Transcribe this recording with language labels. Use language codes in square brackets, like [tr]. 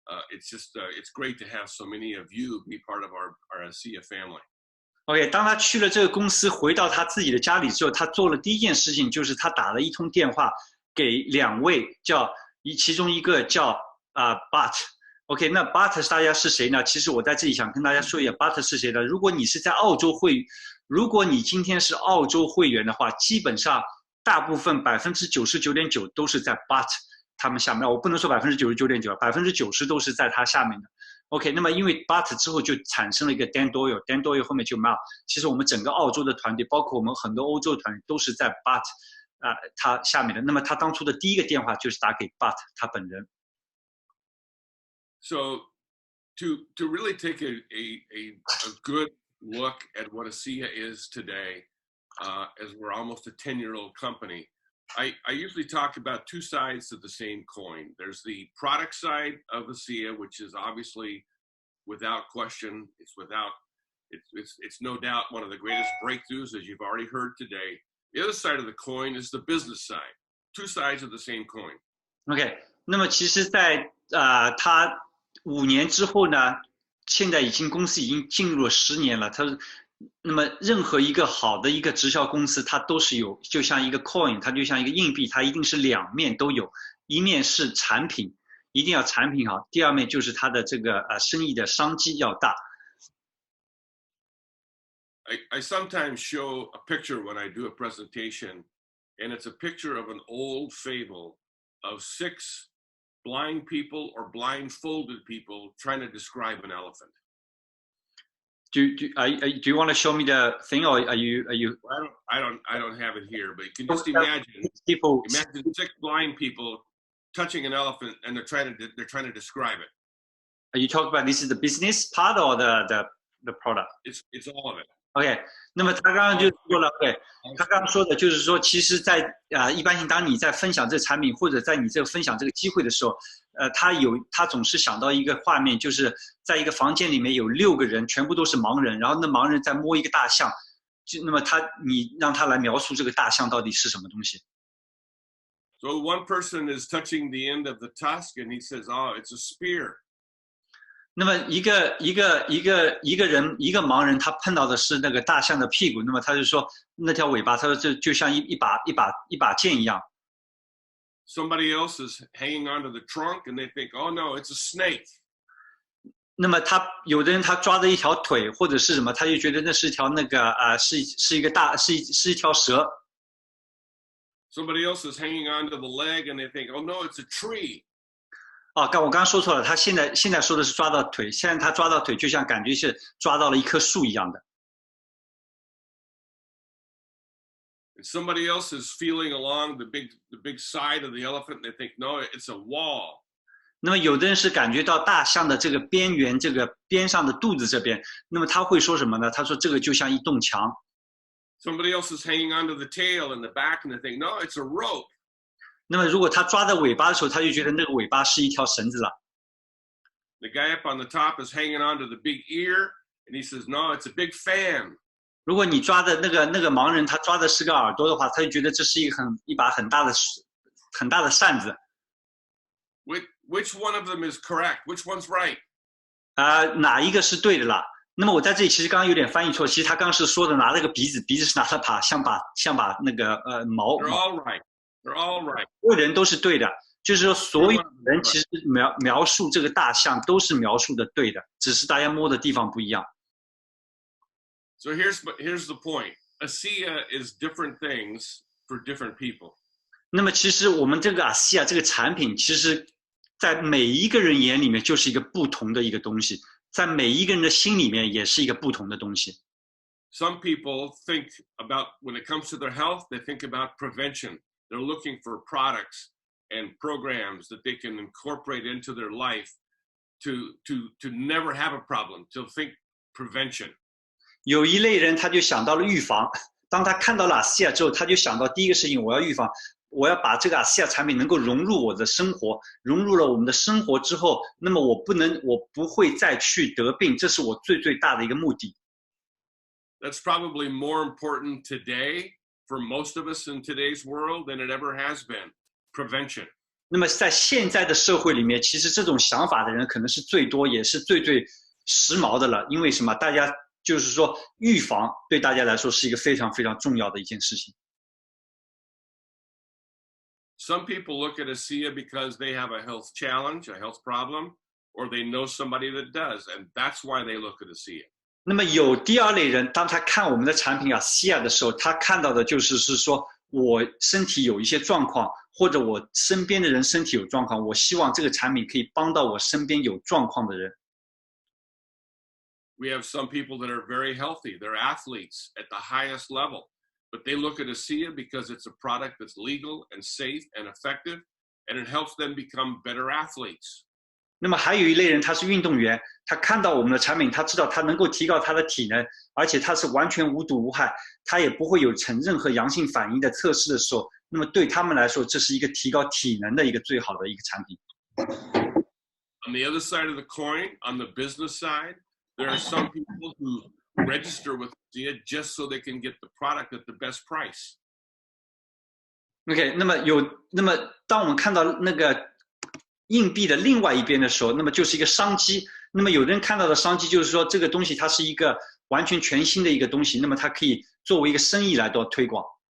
[en] It's great to have so many of you be part of our ASEA family. [zh] OK， 当他去了这个公司，回到他自己的家里之后，他做了第一件事情就是他打了一通电话给2位，其中一个叫Bart。OK， 那 Bart 大家是谁呢？其实我在这里想跟大家说一下 ，Bart 是谁呢？如果你是在澳洲如果你今天是澳洲会员的话，基本上大部分99.9%都是在 Bart。他们下面，我不能说99.9%，90%都是在他下面的。 OK， 那么因为 Bart 之后就产生了一个 Dan Doyle，Dan Doyle 后面就 Mal。其实我们整个澳洲的团队，包括我们很多欧洲的团队，都是在 Bart 他下面的。那么他当初的第一个电话就是打给 Bart 他本人。 [en] So to really take a good look at what ASEA is today, as we're almost a 10-year-old company. I usually talk about 2 sides of the same coin. There's the product side of ASEA, which is obviously without question. It's no doubt one of the greatest breakthroughs, as you've already heard today. The other side of the coin is the business side. Two sides of the same coin. [zh] OK， 那么其实在，他5年之后呢，现在公司已经进入了10年了。那么任何一个好的一个直销公司，它都是有，就像一个 coin， 它就像一个硬币，它一定是2面都有，一面是产品，一定要产品好，第2面就是它的这个生意的商机要大。 [en] I sometimes show a picture when I do a presentation, and it's a picture of an old fable of 6 blind people or blindfolded people trying to describe an elephant. Do you want to show me the thing, or are you? I don't have it here, but you can just imagine 6 blind people touching an elephant, and they're trying to describe it. Are you talking about this is the business part or the product? It's all of it. [zh] OK， 那么他刚刚就说了 ，OK， 他刚刚说的就是说，其实在，一般性，当你在分享这个产品或者在你这个分享这个机会的时候，他总是想到一个画面，就是在一个房间里面有6个人，全部都是盲人，然后那盲人在摸一个大象，那么你让他来描述这个大象到底是什么东西。 [en] So one person is touching the end of the tusk, and he says, "Oh, it's a spear." [zh] 那么一个盲人，他碰到的是那个大象的屁股，那么他就说那条尾巴，他说这就像一把剑一样。 [en] Somebody else is hanging onto the trunk, and they think, "Oh no, it's a snake." [zh] 那么有的人他抓着一条腿或者是什么，他就觉得那是一条是一条蛇。 [en] Somebody else is hanging onto the leg, and they think, "Oh no, it's a tree." [zh] 我刚刚说错了，他现在说的是抓到腿，现在他抓到腿就像感觉是抓到了一棵树一样的。 [en] Somebody else is feeling along the big side of the elephant, and they think, "No, it's a wall." [zh] 那么有的人是感觉到大象的这个边缘，这个边上的肚子这边，那么他会说什么呢？他说这个就像一栋墙。 [en] Somebody else is hanging onto the tail and the back, and they think, "No, it's a rope." [zh] 那么如果他抓在尾巴的时候，他就觉得那个尾巴是一条绳子了。 [en] The guy up on the top is hanging onto the big ear, and he says, "No, it's a big fan." [zh] 如果你抓的那个盲人，他抓的是个耳朵的话，他就觉得这是一把很大的扇子。 [en] Which one of them is correct? Which one's right? [zh] 哪一个是对的啦？那么我在这里其实刚刚有点翻译错，其实他刚刚是说的拿了个鼻子是拿了像把那个毛。 [en] They're all right. They're all right. [zh] 所有人都是对的，就是说所有人其实描述这个大象都是描述的对的，只是大家摸的地方不一样。 [en] So here's the point. ASEA is different things for different people. [zh] 那么其实我们这个ASEA这个产品，其实在每一个人眼里面就是一个不同的一个东西，在每一个人的心里面也是一个不同的东西。 [en] Some people think about, when it comes to their health, they think about prevention. They're looking for products and programs that they can incorporate into their life to never have a problem, to think prevention. [zh] 有一类人他就想到了预防，当他看到了ASEA之后，他就想到第一个事情，我要预防，我要把这个ASEA产品能够融入我的生活，融入了我们的生活之后，那么我不会再去得病，这是我最大的一个目的。 [en] That's probably more important today for most of us in today's world than it ever has been. Prevention. [zh] 那么在现在的社会里面，其实这种想法的人可能是最多，也是最时髦的了。因为什么？大家就是说，预防对大家来说是一个非常重要的一件事情。 [en] Some people look at ASEA because they have a health challenge, a health problem, or they know somebody that does, and that's why they look at ASEA. [zh] 那么有第二类人，当他看我们的产品ASEA的时候，他看到的就是说我身体有一些状况，或者我身边的人身体有状况，我希望这个产品可以帮到我身边有状况的人。 [en] We have some people that are very healthy. They're athletes at the highest level, but they look at ASEA because it's a product that's legal and safe and effective, and it helps them become better athletes. [zh] 那么还有一类人，他是运动员，他看到我们的产品，他知道他能够提高他的体能，而且他是完全无毒无害，他也不会有呈任何阳性反应的测试的时候，那么对他们来说，这是一个提高体能的一个最好的一个产品。 [en] On the other side of the coin, on the business side, there are some people who register with ASEA just so they can get the product at the best price. [zh] OK，那么当我们看到那个硬币的另外一边的时候，那么就是一个商机。那么有人看到的商机就是说，这个东西它是一个完全全新的一个东西，那么它可以作为一个生意来做推广。